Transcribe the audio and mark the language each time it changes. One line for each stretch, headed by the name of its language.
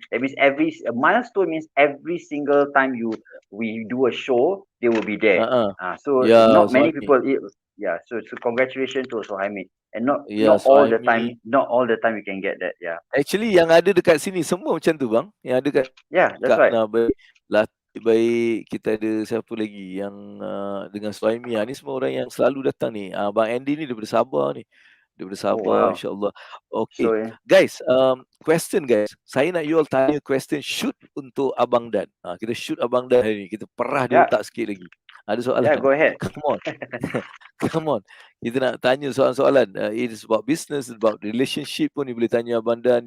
English: That means a milestone means every single time we do a show, they will be there. So not many people. So congratulations to Suhaimi. And not all the time you can get that.
Malay: Actually yang ada dekat sini semua macam tu bang. Yang ada kat
English: that's right.
Malay: Baik, kita ada siapa lagi yang dengan Suhaimi ni semua orang yang selalu datang ni. Bang Andy ni daripada Sabah ni. InsyaAllah.
English: Okay, guys, question guys.
Malay: Saya nak you all tanya question shoot untuk Abang Dan. Kita shoot Abang Dan hari ni. Kita perah dia otak sikit lagi. Ada soalan?
English: Go ahead. Come on.
Malay: Kita nak tanya soalan-soalan.
English: It is about business, about relationship
Malay: pun you boleh tanya
English: Abang Dan.